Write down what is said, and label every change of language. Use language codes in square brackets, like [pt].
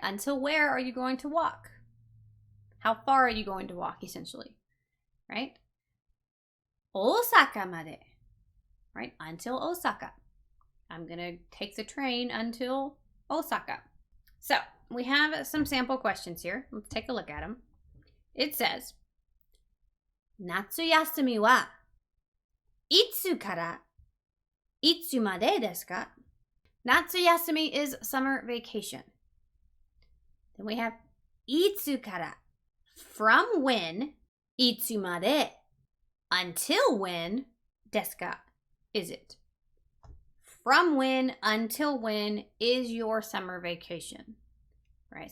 [en] Until where are you going to walk? How far are you going to walk, essentially? Right? [ja] Osaka made. [en] Right? Until Osaka. I'm going to take the train until Osaka. So, we have some sample questions here. Let's take a look at them. It says, [ja] 夏休みはいつからいつまでですか? [en] Natsuyasumi is summer vacation. Then we have [ja] いつから [en] from when, [ja] いつまで [en] until when [ja] ですか [en] is it. From when until when is your summer vacation? Right?